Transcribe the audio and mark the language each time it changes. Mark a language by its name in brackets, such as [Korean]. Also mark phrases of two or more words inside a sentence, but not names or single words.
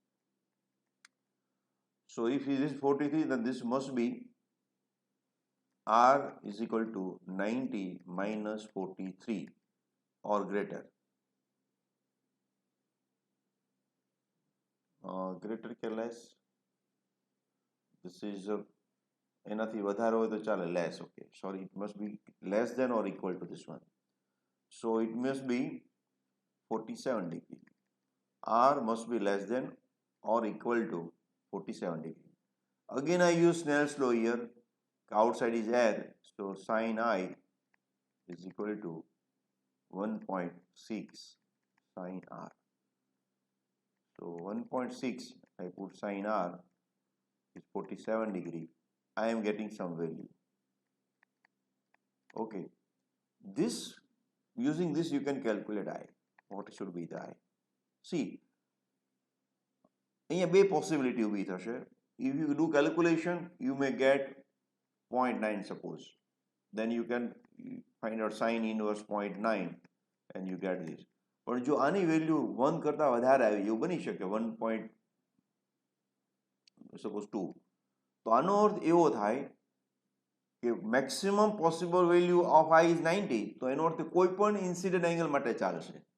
[English] So if it is 43, then this must be R is equal to 90 minus 43 or greater. Greater કે less? This is [Gujarati] એનાથી વધારે હોય તો ચાલે, [English] less. Okay, sorry, it must be less than or equal to this one. So it must be 47 degree. R must be less than or equal to 47 degree. Again I use Snell's law here. Outside is air, so sin I is equal to 1.6 sin R. So 1.6 I put sin R is 47 degree. I am getting some value. Okay, this using this you can calculate I. What should be the I? See, [Gujarati] અહીંયા બે પોસિબિલિટી ઊભી થશે. [English] if you do calculation, you may get 0.9 suppose. Then you can find out sin inverse 0.9 and you get this. [Gujarati] પણ જો આની વેલ્યુ 1 કરતા વધારે આવી એવું બની શકે 1. suppose 2, તો આનો અર્થ એવો થાય કે [English] maximum possible value of I is 90, [Gujarati] તો એનો અર્થ કોઈ પણ [English] incident angle [Gujarati] માટે ચાલશે.